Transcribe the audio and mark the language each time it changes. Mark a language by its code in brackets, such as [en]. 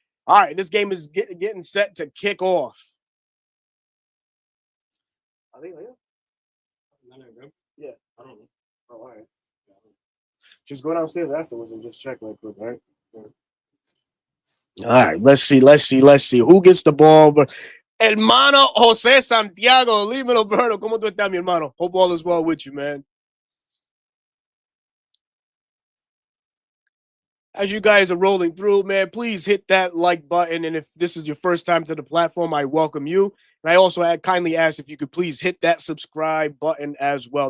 [en] All right, this game is getting set to kick off. Are they here? Yeah. I don't know. Oh, all right. Just go downstairs afterwards and just check real quick, all right? All right, let's see. Who gets the ball? [es] Hermano Jose Santiago, dímelo, Berto. ¿Cómo tú estás, mi hermano? [en] Hope all is well with you, man. As you guys are rolling through, man, please hit that like button. And if this is your first time to the platform, I welcome you. And I also kindly ask if you could please hit that subscribe button as well.